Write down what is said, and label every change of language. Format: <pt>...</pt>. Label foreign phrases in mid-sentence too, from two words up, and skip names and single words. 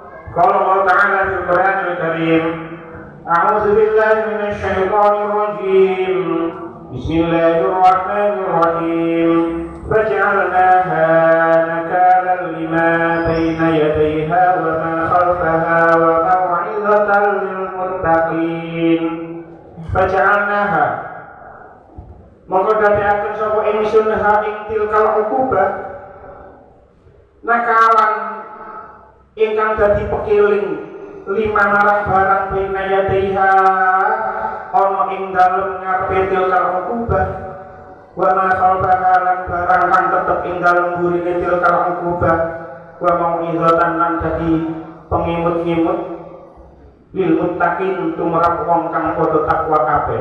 <ar>قال الله تعالى في القرآن الكريم أعوذ بالله من الشيطان الرجيم بسم الله الرحمن الرحيم فجعلناها نكالا لما بين يديها وما خلفها وموعظة للمتقين فجعلناها</ar> <jv>maka dadiaken sapa ingsun ha ing tilkal uqubah nakalan ingkang dadi pekiling lima marang barang binayadaiha ana ing dalem ngarepe</jv> <ar>تلك العقوبة وما خلفها</ar> <jv>lan barang kang tetep ing dalem burine</jv> <ar>تلك العقوبة وموعظة</ar> <jv>lan dadi pengimut-imut</jv> <ar>للمتقين</ar> <jv>tumrap wong kang padha takwa kabeh.</jv>